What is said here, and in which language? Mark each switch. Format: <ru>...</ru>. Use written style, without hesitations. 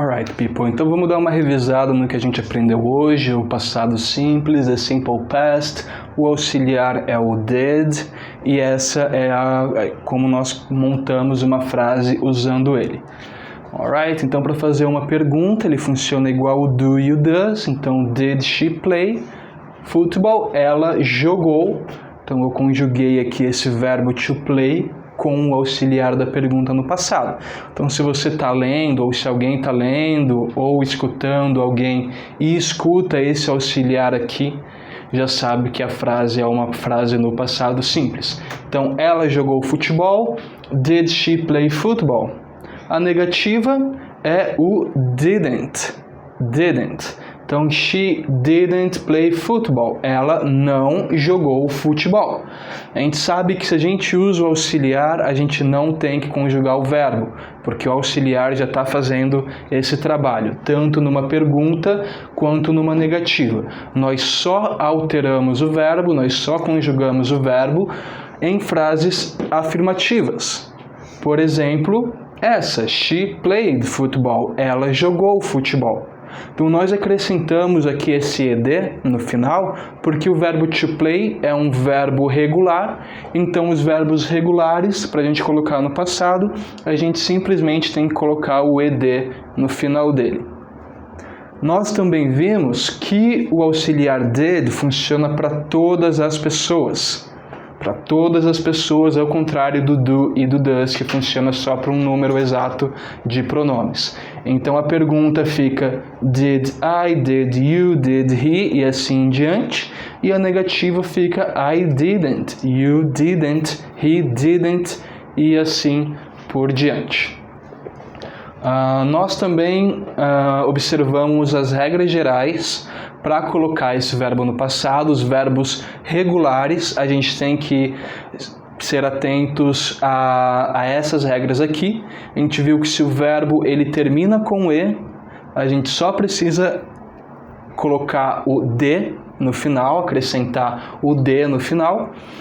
<en>Alright, people,</en> <pt>então vamos dar uma revisada no que a gente aprendeu hoje. O passado simples é simple past, o auxiliar é o did, e essa é como nós montamos uma frase usando ele.</pt> <en>Alright,</en> <pt>então para fazer uma pergunta, ele funciona igual o do e o does.</pt> <en>Então, did she play football?</en> <pt>Ela jogou. Então eu conjuguei aqui esse verbo to play com o auxiliar da pergunta no passado. Então, se você está lendo, ou se alguém está lendo, ou escutando alguém e escuta esse auxiliar aqui, já sabe que a frase é uma frase no passado simples. Então, ela jogou futebol.</pt> <en>Did she play football?</en> <pt>A negativa é o</pt> <en>didn't. Didn't. Então, she didn't play football.</en> <pt>Ela não jogou futebol. A gente sabe que se a gente usa o auxiliar, a gente não tem que conjugar o verbo, porque o auxiliar já está fazendo esse trabalho, tanto numa pergunta quanto numa negativa. Nós só alteramos o verbo, nós só conjugamos o verbo em frases afirmativas. Por exemplo, essa,</pt> <en>she played football.</en> <pt>Ela jogou futebol. Então, nós acrescentamos aqui esse ed no final, porque o verbo to play é um verbo regular. Então, os verbos regulares, para a gente colocar no passado, a gente simplesmente tem que colocar o ed no final dele. Nós também vimos que o auxiliar did funciona para todas as pessoas. Para todas as pessoas, ao contrário do do e do does, que funciona só para um número exato de pronomes. Então a pergunta fica</pt> <en>did I, did you, did he,</en> <pt>e assim em diante. E a negativa fica</pt> <en>I didn't, you didn't, he didn't,</en> <pt>e assim por diante. Nós também observamos as regras gerais para colocar esse verbo no passado. Os verbos regulares, a gente tem que ser atentos a essas regras aqui. A gente viu que se o verbo ele termina com e, a gente só precisa colocar o de no final, acrescentar o de no final.</pt>